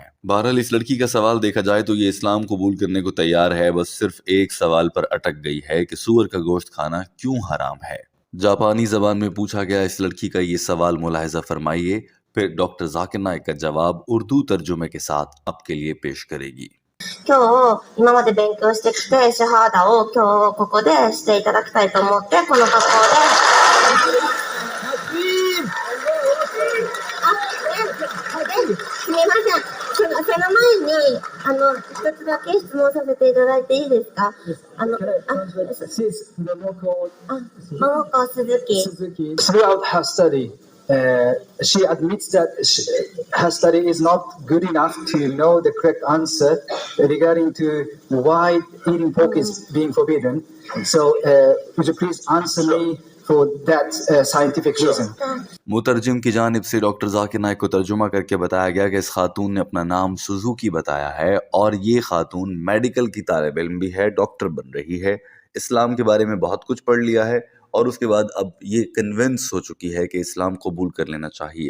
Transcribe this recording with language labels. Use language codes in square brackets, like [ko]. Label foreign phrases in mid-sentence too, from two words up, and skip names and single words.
[hi] बहरहाल इस लड़की का सवाल देखा जाए तो ये इस्लाम कबूल करने को तैयार है, बस सिर्फ एक सवाल पर अटक गई है कि सूअर का गोश्त खाना क्यों हराम है। जापानी जबान में पूछा गया इस लड़की का ये सवाल मुलाहिजा फरमाइए, फिर डॉक्टर जाकिर नाइक का जवाब उर्दू तर्जुमे के साथ आपके लिए पेश करेगी। [ja] 今日今まで勉強してきてシャハーダを今日ここでしていただきたいと思ってこの学校ですみませんその前に一つだけ質問させていただいていいですか桃子鈴木 [en] Throughout her study, she admits that her study is not good enough to know the correct answer regarding to why eating pork is being forbidden. So, would you please answer me for that scientific reason? [hi] मुतरजिम की जानिब से डॉक्टर जाकिर नाइक को तर्जुमा करके बताया गया कि इस खातून ने अपना नाम सुजुकी बताया है और ये खातून मेडिकल की तालिब इल्म भी है, डॉक्टर बन रही है, इस्लाम के बारे में बहुत कुछ पढ़ लिया है और उसके बाद अब ये कन्विंस हो चुकी है कि इस्लाम कबूल कर लेना चाहिए।